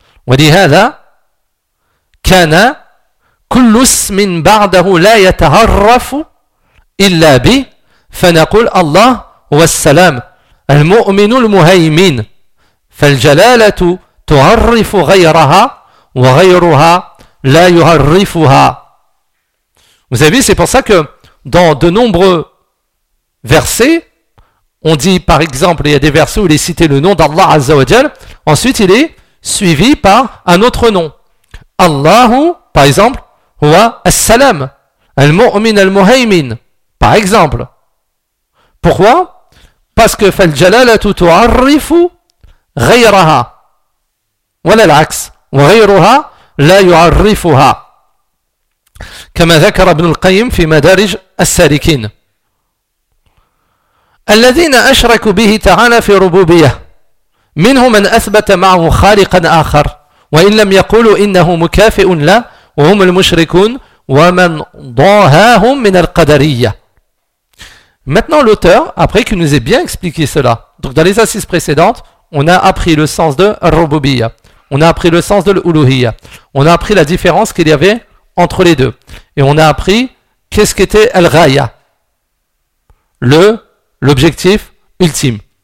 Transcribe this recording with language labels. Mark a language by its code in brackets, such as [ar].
[ar] ولهذا كان كل اسم بعده لا يتعرف إلا به. فنقول الله هو السلام المؤمن المهيمن. فالجلالة تعرف غيرها وغيرها لا يعرفها. [fr] Vous savez, c'est pour ça que dans de nombreux versets, on dit par exemple, il y a des versets où il est cité le nom d'Allah Azza wa Jal, ensuite il est suivi par un autre nom. [ar] Allahu, [fr] par exemple, [ar] huwa as-salam, al-mu'min al-muhaymin, par exemple. [fr] Pourquoi ? Parce que [ar] fal jalalatu tu'arrifu ghayraha, wala al-aks, wa ghayruha la yu'arrifuha. كما ذكر ابن القيم في مدارج السالكين الذين أشركوا به تعالى في ربوبية منهم من أثبت معه خالقا آخر وإن لم يقولوا إنه مكافئ لا وهم المشركون ومن ضاهاهم من القدرية. [fr] Maintenant l'auteur, après qu'il nous ait bien expliqué cela, donc dans les assises précédentes, on a appris le sens de ربوبية, on a appris le sens de الألوهية, on a appris la différence qu'il y avait entre les deux. Et on a appris qu'est-ce qu'était Al-Ghaya, l'objectif ultime.